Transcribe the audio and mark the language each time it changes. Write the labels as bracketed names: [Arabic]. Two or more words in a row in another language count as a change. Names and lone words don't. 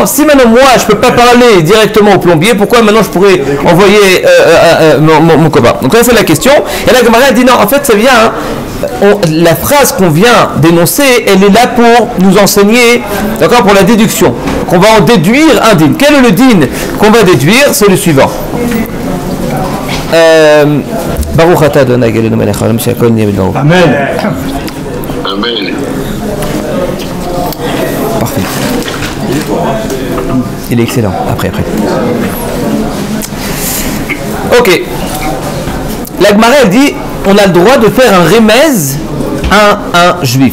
[French] Si maintenant, moi, je ne peux pas parler directement au plombier, pourquoi maintenant je pourrais envoyer mon copain? Donc là, c'est la question. Et là, Gemara dit, non, en fait, ça vient... la phrase qu'on vient d'énoncer, elle est là pour nous enseigner, d'accord, pour la déduction. Qu'on va en déduire un din. Quel est le din qu'on va déduire? C'est le suivant. [Hebrew] ברוך אתה אדוני אלוהינו מלך העולם שהכל נהיה בדברו. Amen. Amen. [French] Parfait. Il est excellent. Après. Ok. La Gemara elle dit on a le droit de faire un remez à un juif.